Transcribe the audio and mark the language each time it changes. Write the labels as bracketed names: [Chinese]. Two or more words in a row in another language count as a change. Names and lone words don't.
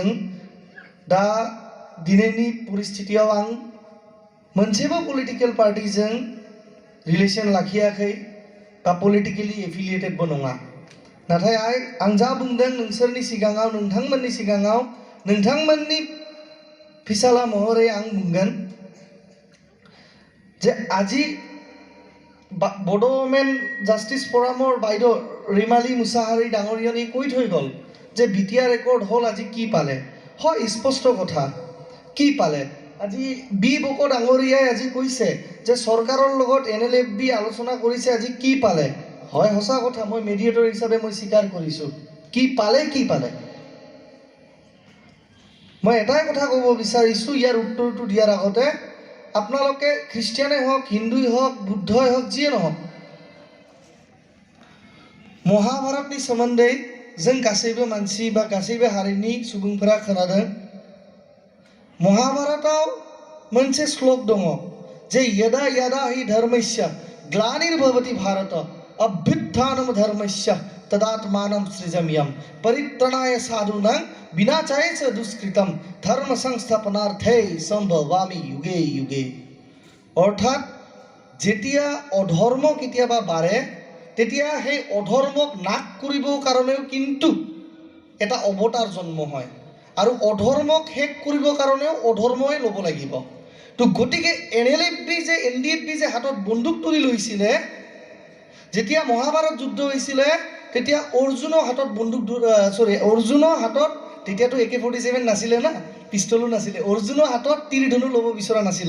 [Bodo] दा दिनैनि परिस्थितियाव आं मोनसेबो पलिटिकल पार्टीजों रिलेशन लाखियाखै बा [English] politically affiliatedबो [Bodo] नङा। नाथाय आं जा बुंदों नोंसोरनि सिगाङाव, नोंथांमोननि सिगाङाव, नोंथांमोननि फिसाला महरै आं बुंगोन जे [Assamese] আজি বড়ো ওমেন জাষ্টিছ ফৰামৰ বাইদেউ ৰিমালী মুছাহাৰী ডাঙৰীয়ানী কৈ থৈ গ'ল যে BTR একৰ্ড হ'ল, আজি কি পালে? হয়, স্পষ্ট কথা, কি পালে? আজি বকো ডাঙৰীয়াই আজি কৈছে যে চৰকাৰৰ লগত NLFB আলোচনা কৰিছে, আজি কি পালে? হয়, সঁচা কথা, মই মেডিয়েটৰ হিচাপে মই স্বীকাৰ কৰিছোঁ। কি পালে, কি পালে? মই এটাই কথা ক'ব বিচাৰিছোঁ ইয়াৰ উত্তৰটো দিয়াৰ আগতে, আপোনালোকে খ্ৰীষ্টিয়ানে হওক, হিন্দুই হওক, বুদ্ধই হওক, যিয়ে নহওক, [Bodo] महाभारतनि सोमोन्दै जों गासैबो मानसि बा गासैबो हारिनि सुबुंफोरा खोनादों। महाभारताव मोनसे श्लोक दङ जे [Sanskrit] यदा यदा हि धर्मस्य ग्लानिर्भवति भारत अभ्युत्थानम धर्मस्य तदात्मानं सृजम्यहम् परित्राणाय साधूनां विनाशाय च दुष्कृतम धर्म संस्थापनार्थे सम्भवामि युगे युगे। [Assamese] अर्थात যেতিয়া অধৰ্ম কেতিয়াবা বাঢ়ে তেতিয়া সেই অধৰ্মক নাশ কৰিবৰ কাৰণেও কিন্তু এটা অৱতাৰ জন্ম হয় আৰু অধৰ্মক শেষ কৰিবৰ কাৰণেও অধৰ্মই ল'ব লাগিব। তো গতিকে NDFB যে হাতত বন্দুক তুলি লৈছিলে, যেতিয়া মহাভাৰত যুদ্ধ হৈছিলে তেতিয়া অৰ্জুনৰ হাতত অৰ্জুনৰ হাতত তেতিয়াতো AK-47 নাছিলে না, পিষ্টলো নাছিলে, অৰ্জুনৰ হাতত তীৰ ধনু ল'ব বিচৰা নাছিলে।